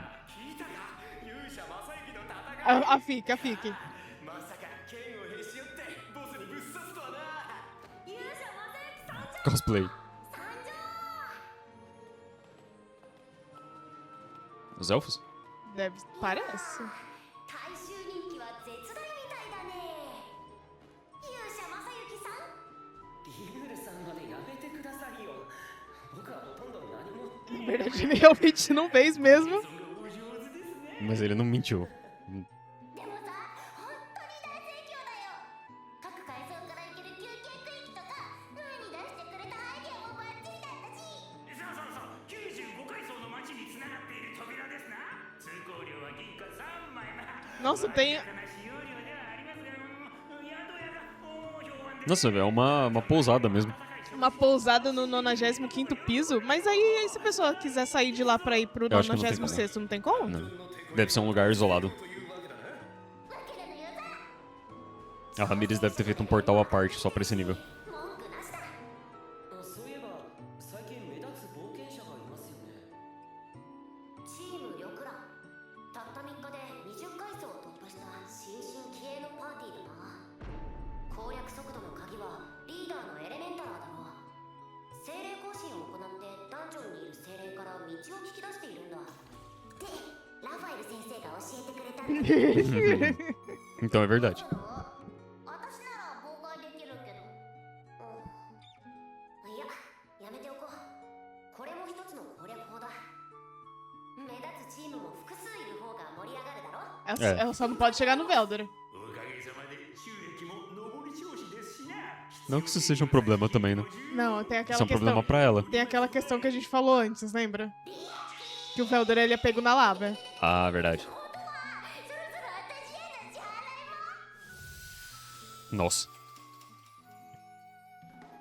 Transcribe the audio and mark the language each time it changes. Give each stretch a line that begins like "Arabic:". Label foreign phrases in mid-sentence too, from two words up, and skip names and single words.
Portuguese: A fique. Cosplay. Os elfos? Parece.
Japanese: 大衆人気は絶大みたいだね。勇者正幸さん。リグルさんまでやめてくださいよ。僕はほとんど何も。
Portuguese: Na verdade, ele realmente não fez mesmo. Mas ele não mentiu.
Japanese: でもさ、本当に大盛況だよ。各階層から行ける休憩区域とか、上に出してくれたアイデアもバッチリだったし。そう95階層の街に繋がっている扉ですな。通行料は銀貨3枚。
Portuguese: Nossa, tem.
Japanese: 使用料ではありますが、宿屋が評判で
Portuguese: Nossa, velho, é uma pousada mesmo. Uma pousada no 95º piso, mas aí se a pessoa quiser sair de lá pra ir pro Eu acho que não tem 96º, não tem como? Não. Deve ser um lugar isolado. A Ramirez deve ter feito um portal à parte só pra esse nível.
Japanese: 文句なしだ。そういえば最近目立つ冒険者がいますよね。チームリョクラ。たった3日で20階層を突破した新進気鋭のパーティーだな。攻略速度の鍵はリーダーのエレメンタラーだろう。精霊行進を行ってダンジョンにいる精霊から道を聞き出しているんだ。で、ラファエル先生が教えてくれたんだ。
Portuguese: Então é verdade.
Japanese: 私なら妨害できるけど。いや、やめておこう。これも一つの攻略法だ。目立つチームも複数いる方が盛り上がるだろ。
Portuguese: Ela só não pode chegar no Velder.
Japanese: おかげさまで収益も上り調子ですしな。
Portuguese: Não que isso seja um problema também, né? Não, tem Isso aquela é um problema questão. pra ela. Tem aquela questão que a gente falou antes, lembra? Que o Velder ele é pego na lava. Ah, verdade.
Japanese: そろそろ私への支払いも。
Portuguese: Nossa.